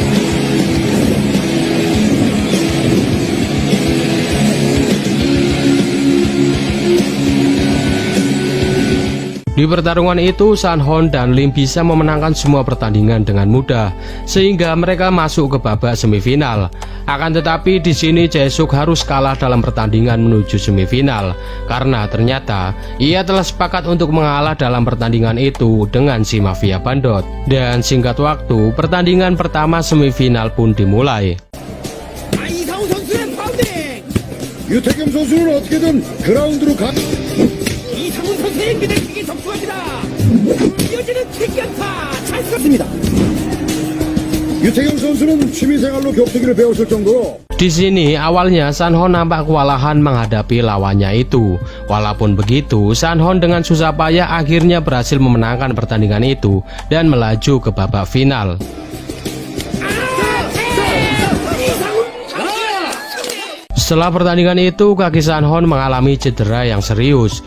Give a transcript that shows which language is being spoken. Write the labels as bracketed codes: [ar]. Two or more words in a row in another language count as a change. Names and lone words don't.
[id] Di pertarungan itu, San Hong dan Lim bisa memenangkan semua pertandingan dengan mudah, sehingga mereka masuk ke babak semifinal. Akan tetapi di sini Jae-suk harus kalah dalam pertandingan menuju semifinal, karena ternyata ia telah sepakat untuk mengalah dalam pertandingan itu dengan si mafia bandot. Dan singkat waktu, pertandingan pertama semifinal pun dimulai. [ko] 이상훈 선수의 파운딩! 유태경 선수는 어떻게든 그라운드로 가. 이상훈 선수의 기대킥이 적중합니다. 이어지는 킥연타 잘 쐈습니다. 유태경 선수는 취미생활로 격투기를 배웠을 정도로. [id] Di sini awalnya San Hong nampak kewalahan menghadapi lawannya itu. Walaupun begitu, San Hong dengan susah payah akhirnya berhasil memenangkan pertandingan itu dan melaju ke babak final. Setelah pertandingan itu, kaki San Hong mengalami cedera yang serius.